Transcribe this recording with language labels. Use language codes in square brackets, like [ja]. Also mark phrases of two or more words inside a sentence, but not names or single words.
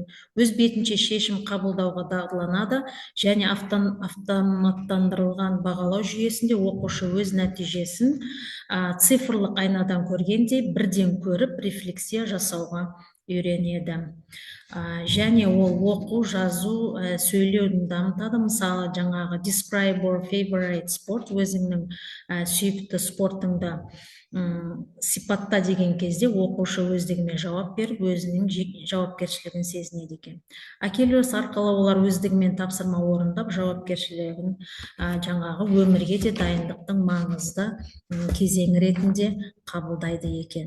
[kk] Өз бетінше шешім қабылдауға дағдыланады және автоматтандырылған бағалау жүйесінде оқушы өз нәтижесін цифрлық айнадан көргендей бірден көріп рефлексия жасауға үйренеді. Және ол оқу, жазу, сөйлеуді дамытады. Мысалы, жаңағы [en] describe your favorite sport, [kk] өзіңнің сүйікті спортыңды сипатта деген кезде оқушы өздігімен жауап беріп, өзінің жауапкершілігін сезінеді екен. Акелиус арқылы олар өздігімен тапсырма орындап, жауапкершілігін жаңағы өмірге де дайындықтың маңызды кезеңі ретінде қабылдайды екен.